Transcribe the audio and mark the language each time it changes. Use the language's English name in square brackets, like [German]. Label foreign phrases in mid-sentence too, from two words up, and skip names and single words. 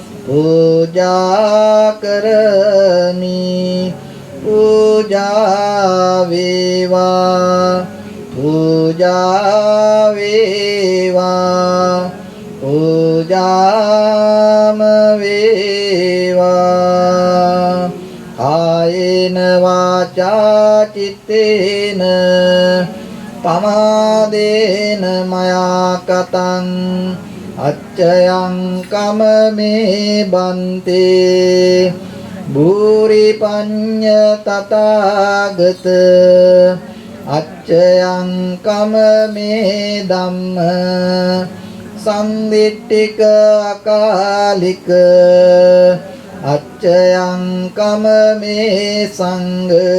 [Pali] පූජා කරමි [Sinhala] පූජා වේවා පූජා වේවා පූජාම වේවා [Pali] කායේන වාචා චිත්තේන පමාදේන මයා කතං අච්චයං කමමේ බන්තේ භූරි පඤ්ඤ තථාගත අච්චයං කමමේ ධම්ම සම්දිට්ඨික අකාලික අච්චයං කමමේ සංඝ